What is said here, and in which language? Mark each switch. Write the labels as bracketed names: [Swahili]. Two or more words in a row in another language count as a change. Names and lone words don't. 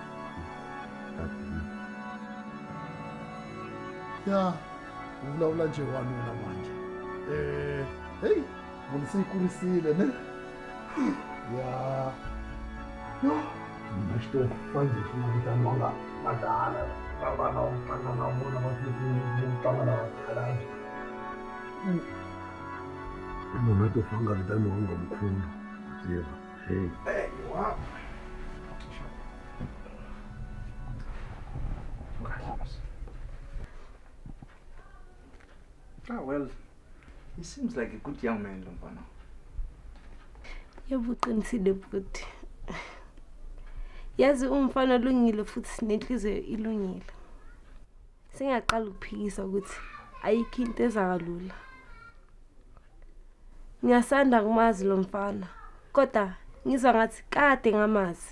[Tsonga] ya vulavula nje wanuna manje hey munhu se yi kurisile ne ya yo na xito manje xi nga vitaniwa nga madala vana va tlanga na vona va tlanga na vakhalabye munhu a to fanga vitaniwa nga mkhulu tiva hey wow [English] Well, he seems like a good young man, [Zulu] Lompano. Yabuqinisile futhi. Yazi umfana olungile futhi sinenhliziyo ilungile. Singaqala ukuphikisa ukuthi ayikho into ezakalula. Ngiyasanda kumazi lo mfana, kodwa ngizwa ngathi kade ngamazi.